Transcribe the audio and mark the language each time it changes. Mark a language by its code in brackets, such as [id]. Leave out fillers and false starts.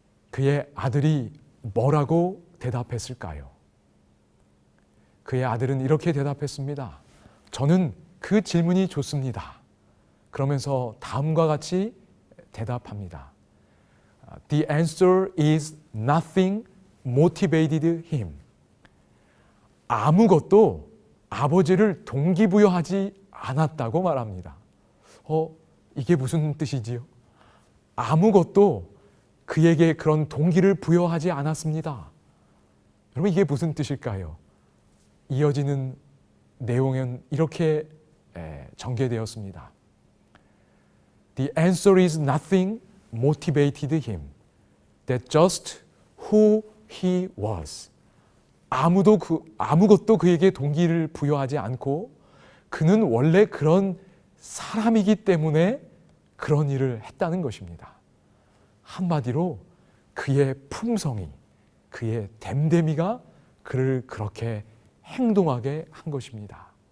[ko] 그의 아들이 뭐라고 대답했을까요? 그의 아들은 이렇게 대답했습니다. 저는 그 질문이 좋습니다. 그러면서 다음과 같이 대답합니다. [en] The answer is nothing motivated him. [ko] 아무것도 아버지를 동기부여하지 않았다고 말합니다. 이게 무슨 뜻이지요? 아무것도 그에게 그런 동기를 부여하지 않았습니다. 여러분 이게 무슨 뜻일까요? 이어지는 내용은 이렇게 전개되었습니다. [en] The answer is nothing motivated him. That just who he was. [ko] 아무것도 그에게 동기를 부여하지 않고 그는 원래 그런 사람이기 때문에 그런 일을 했다는 것입니다. 한마디로 그의 품성이, 그의 됨됨이가 그를 그렇게 행동하게 한 것입니다.